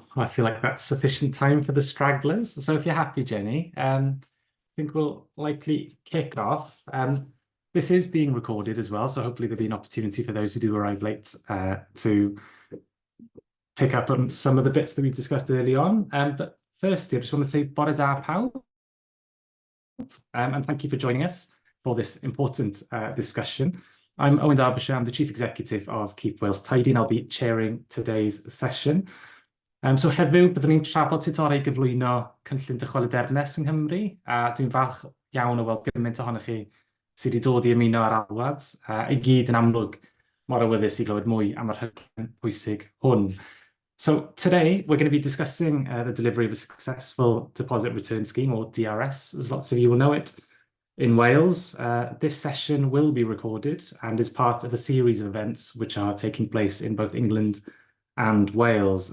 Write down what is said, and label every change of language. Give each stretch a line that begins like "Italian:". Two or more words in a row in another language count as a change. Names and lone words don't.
English: I feel like that's sufficient time for the stragglers. So if you're happy, Jenny, I think we'll likely kick off. This is being recorded as well, so hopefully there'll be an opportunity for those who do arrive late to pick up on some of the bits that we've discussed early on. But firstly, I just want to say
Welsh: bore da pawb,
English: and thank you for joining us for this important discussion. I'm Owen Derbyshire, I'm the Chief Executive of Keep Wales Tidy, and I'll be chairing today's session.
Welsh: So heddiw byddwn ni'n trafod sut orau gyflwyno cynllun dychwelydernus yng Nghymru, a dwi'n falch iawn o weld gymaint ohonoch chi sydd wedi dod i ymuno ar alwad, i gyd yn amlwg mor awyddus i glywed mwy am yr rhaglen pwysig hwn.
English: So today we're going to be discussing the delivery of a successful deposit return scheme, or DRS, as lots of you will know it, in Wales. This session will be recorded and is part of a series of events which are taking place in both England and Wales.